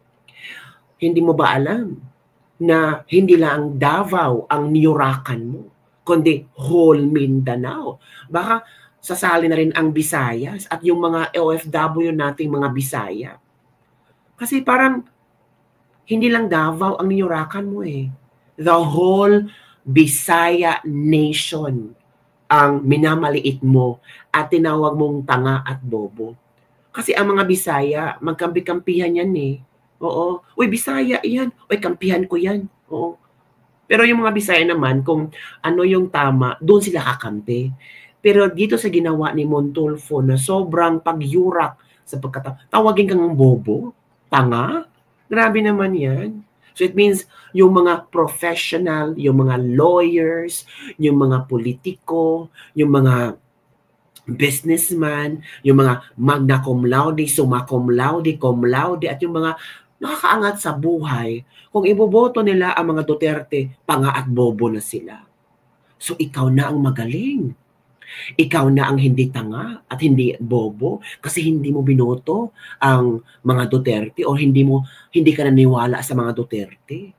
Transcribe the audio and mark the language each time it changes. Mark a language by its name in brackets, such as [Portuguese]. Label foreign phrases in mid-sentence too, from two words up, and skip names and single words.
[Filipino] Hindi mo ba alam na hindi lang Davao ang niyurakan mo, kundi whole Mindanao? Baka sasali na rin ang Visayas at yung mga OFW nating mga Bisaya. Kasi parang hindi lang Davao ang niyurakan mo eh. [English] The whole Bisaya nation [Filipino] ang minamaliit mo at tinawag mong tanga at bobo. Kasi ang mga Bisaya, magkampi-kampihan yan eh. Oo. Uy, Bisaya yan. Uy, kampihan ko yan. Oo. Pero yung mga Bisaya naman, kung ano yung tama, doon sila kakampi. Pero dito sa ginawa ni Montulfo na sobrang pagyurak sa tawagin kang bobo, tanga, grabe naman yan. [English] So it means [Filipino] yung mga professional, yung mga lawyers, yung mga politiko, yung mga businessman, yung mga [Latin] magna cum laude, summa cum laude, cum laude, [Filipino] at yung mga nakakaangat sa buhay, kung iboboto nila ang mga Duterte, tanga at bobo na sila. So ikaw na ang magaling. Ikaw na ang hindi tanga at hindi bobo kasi hindi mo binoto ang mga Duterte o hindi ka naniwala sa mga Duterte.